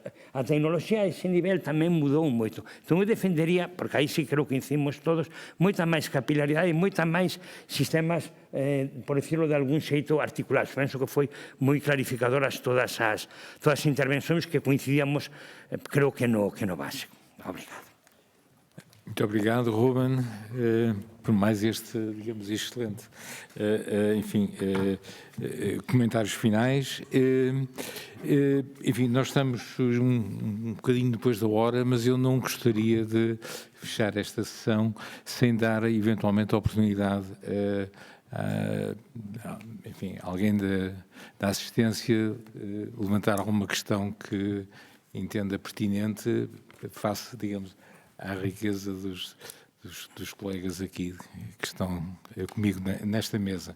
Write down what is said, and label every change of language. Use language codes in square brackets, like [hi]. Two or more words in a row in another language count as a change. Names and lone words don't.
[gl] A tecnoloxía a ese nivel tamén mudou moito. Entón eu defendería, porque aí sí creo que incimos todos, moita máis capilaridade e moita máis sistemas, [es] por decirlo de algún [gl] xeito, articulados. Penso que foi moi clarificadoras todas as intervencións que coincidíamos, creo que no básico. Obrigado. [pt] Muito obrigado, Ruben, por mais este, digamos, excelente, comentários finais. Enfim, nós estamos um bocadinho depois da hora, mas eu não gostaria de fechar esta sessão sem dar, eventualmente, a oportunidade enfim, alguém da assistência levantar alguma questão que entenda pertinente face, digamos, à riqueza dos colegas aqui que estão comigo nesta mesa.